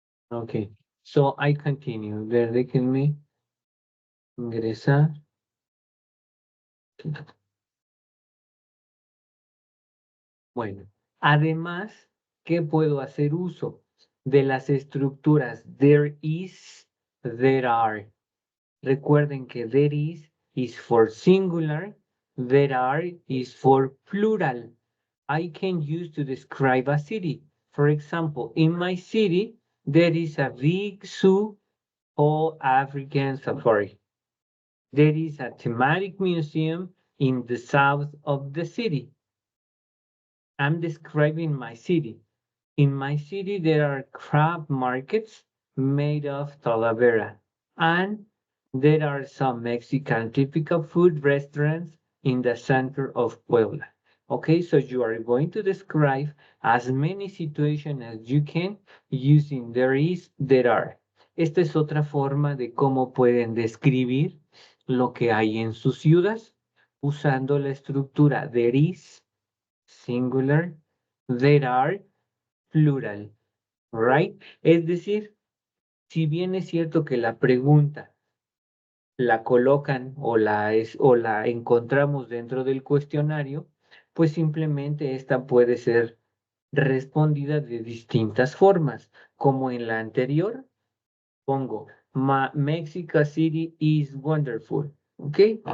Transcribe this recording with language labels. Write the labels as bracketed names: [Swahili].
[English] Ok, so I continue. [Spanish] Déjenme ingresar. Bueno, además, ¿qué puedo hacer uso? De las estructuras [English] there is, there are. [Spanish] Recuerden que [English] there is for singular, there are is for plural. I can use to describe a city. For example, in my city, there is a big zoo or African safari. There is a thematic museum in the south of the city. I'm describing my city. In my city, there are crab markets made of Talavera, and there are some Mexican typical food restaurants in the center of Puebla. Okay, so you are going to describe as many situations as you can using there is, there are. [Spanish] Esta es otra forma de cómo pueden describir lo que hay en sus ciudades usando la estructura there is, singular, there are, plural, right? Es decir, si bien es cierto que la pregunta la colocan o la encontramos dentro del cuestionario, pues simplemente esta puede ser respondida de distintas formas, como en la anterior, pongo [English] Mexico City is wonderful, [Spanish] ¿ok?